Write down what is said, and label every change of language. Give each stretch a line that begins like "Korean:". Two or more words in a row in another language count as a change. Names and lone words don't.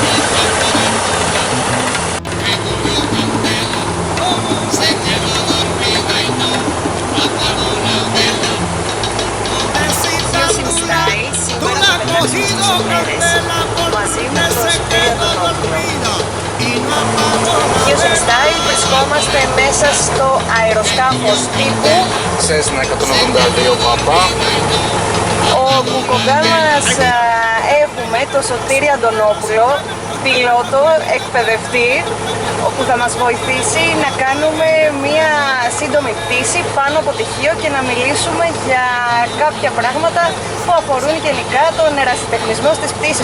Spanish: Se quedó dormida y no apagó la vela. Tú la has cogido candela porque se quedó dormida y no apagó la Houston vela.
Greek: Style, βρισκόμαστε μέσα στο αεροσκάφος τύπου. Cessna 172 Papa. Όπου κοντά μας έχουμε το Σωτήρη Αντωνόπουλο, πιλότο, εκπαιδευτή, όπου θα μας βοηθήσει να κάνουμε μία σύντομη πτήση πάνω από τυχείο και να μιλήσουμε για κάποια πράγματα που αφορούν γενικά τον ερασιτεχνισμό στις πτήσεις.